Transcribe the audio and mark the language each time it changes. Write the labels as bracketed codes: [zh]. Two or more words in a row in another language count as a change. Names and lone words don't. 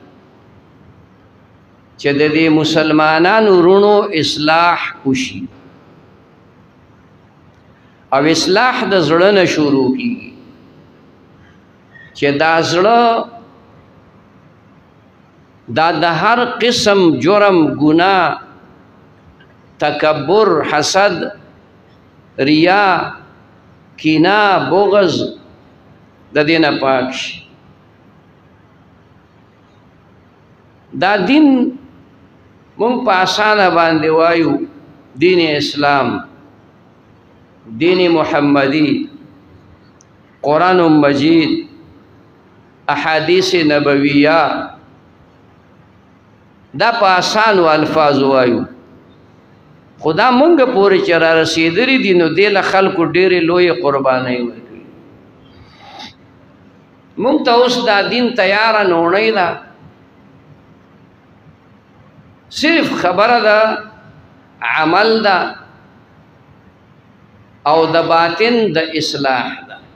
[ps] چې د دې مسلمانانو رونو اصلاح وشي او اصلاح د زړه نه شروع کیږي چې دا زړه دا د هر قسم جرم گناه تکبر حسد ریا کینا بغض د دینه پاک شي. دا دین مونږ په اسانه باندې وایو دین اسلام، دین محمدی، قرآن مجید، احادیث نبویہ، دا په اسانو الفاظ وایو. خدا مونږ پورې چې را رسېدلي دي نو دې له خلکو ډېرې لویې قربانۍ ورکړي. مونږ ته اوس دا دین تیاره نوڼۍ ده، صرف خبره ده عمل ده او د باطن د اصلاح ده.